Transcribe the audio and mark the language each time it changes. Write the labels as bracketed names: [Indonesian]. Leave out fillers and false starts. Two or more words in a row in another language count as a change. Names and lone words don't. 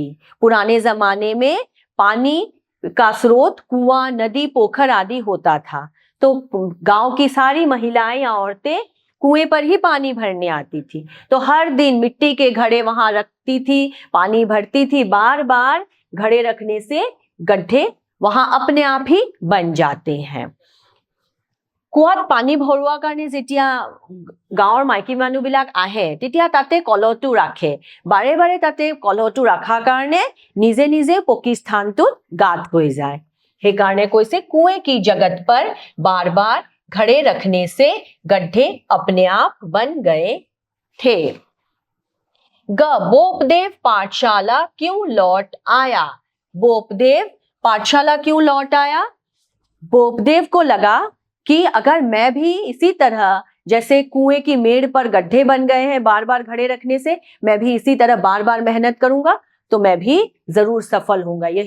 [Hindi] पुराने जमाने में पानी का स्रोत कुआं, नदी, पोखर आदि होता था, तो गांव की सारी महिलाएं या औरतें कुएं पर ही पानी भरने आती थी। तो हर दिन मिट्टी के घड़े वहां रखती थी, पानी भरती थी। बार बार घड़े रखने से गड्ढे वहां अपने आप ही बन जाते हैं। [Assamese] কুঁৱাত পানী ভৰোৱা কাৰণে যেতিয়া গাঁৱৰ মাইকী মানুহবিলাক আহে তেতিয়া তাতে কলহটো ৰাখে। বাৰে বাৰে তাতে কলহটো ৰাখাৰ কাৰণে নিজে নিজে পকি স্থানটোত গাত হৈ যায়। সেইকাৰণে কৈছে [Hindi] कुएं की जगत पर बार बार घड़े रखने से गड्ढे अपने आप बन गए थे। ग, बोपदेव पाठशाला क्यों लौट आया। बोपदेव पाठशाला क्यों लौट आया। बोपदेव को लगा कि अगर मैं भी इसी तरह जैसे कुएं की मेड़ पर गड्ढे बन गए हैं बार बार घड़े रखने से, मैं भी इसी तरह बार बार मेहनत करूंगा तो मैं भी जरूर सफल होऊंगा।